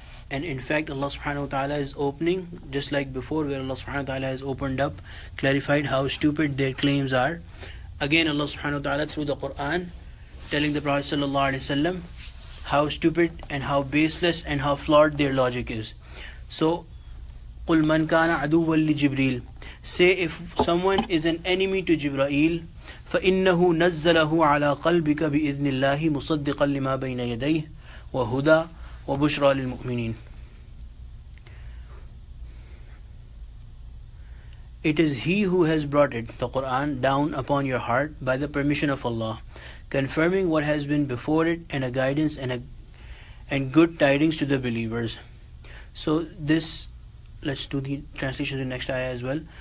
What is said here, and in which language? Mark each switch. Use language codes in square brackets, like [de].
[en] And in fact, Allah subhanahu wa ta'ala is opening, just like before where Allah subhanahu wa ta'ala has opened up, clarified how stupid their claims are. Again, Allah subhanahu wa ta'ala through the Quran telling the Prophet sallallahu alaihi wasallam how stupid and how baseless and how flawed their logic is. [ar] So, قُلْ مَنْ كَانَ عَدُوًّا لِجِبْرِيلٍ, [en] say if someone is an enemy to Jibreel, [ar] فَإِنَّهُ نَزَّلَهُ عَلَى قَلْبِكَ بِإِذْنِ اللَّهِ مُصَدِّقًا لِمَا بَيْنَ يَدَيْهِ وَهُدًى وَبُشْرَى لِلْمُؤْمِنِينَ. [en] It is He who has brought it, the Quran, down upon your heart by the permission of Allah, confirming what has been before it and a guidance and good tidings to the believers. So this, let's do the translation of the next ayah as well.